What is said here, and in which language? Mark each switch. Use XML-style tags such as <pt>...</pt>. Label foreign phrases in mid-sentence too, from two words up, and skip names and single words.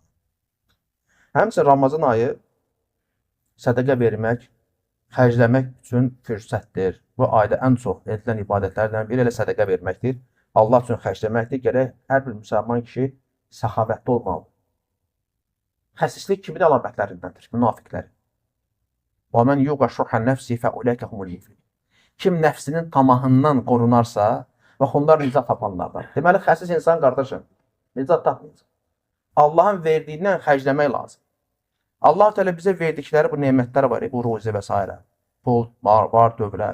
<az>Həmçinin Ramazan ayı sədəqə vermək, xərcləmək üçün fürsətdir. Bu ayda ən çox edilən ibadətlərdən biri elə sədəqə verməkdir. Allah üçün xərcləməkdir. Gərək hər bir müsəlman kişi səxavətli olmalı. Xəsislik kimin əlamətlərindəndir? Münafiqlərin.</az> <ar>وَمَنْ يُوقَ شُحَّ نَفْسِهِ فَأُولَٰئِكَ هُمُ الْمُفْلِحُونَ.</ar> <az>Kim nəfsinin tamahından qorunarsa, bax onlar nicat tapanlardan. Deməli, xəsis insan, qardaşım, nicat tapmayacaq. Allahın verdiyindən xərcləmək lazım. Allah Teala bizə verdikləri bu nemətlər var, bu ruzi və s. Pul, var, dövlət.</az>